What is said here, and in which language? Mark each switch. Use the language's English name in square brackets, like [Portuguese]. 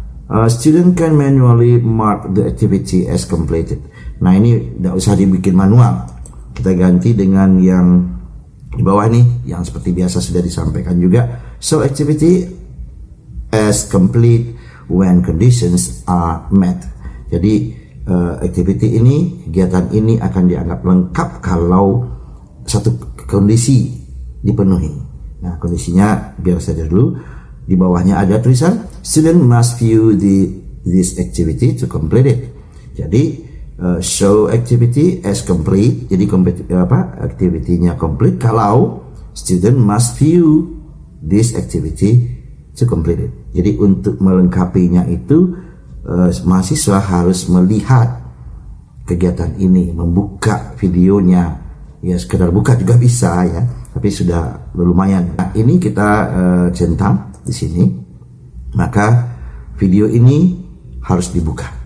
[English] Student can manually mark the activity as completed. [Indonesian] Nah, ini tidak usah dibikin manual. Kita ganti dengan yang di bawah nih, yang seperti biasa sudah disampaikan juga. [English] So activity as complete when conditions are met. [Indonesian] Jadi activity ini, kegiatan ini akan dianggap lengkap kalau satu kondisi dipenuhi. Nah, kondisinya biar saja dulu. Di bawahnya ada tulisan [English] student must view this activity to complete it. Jadi show activity as complete. Jadi activity-nya complete kalau student must view this activity to complete it. [Indonesian] Jadi untuk melengkapinya itu mahasiswa harus melihat kegiatan ini, membuka videonya. Ya, sekedar buka juga bisa ya, tapi sudah lumayan. Nah, ini kita centang di sini, maka video ini harus dibuka.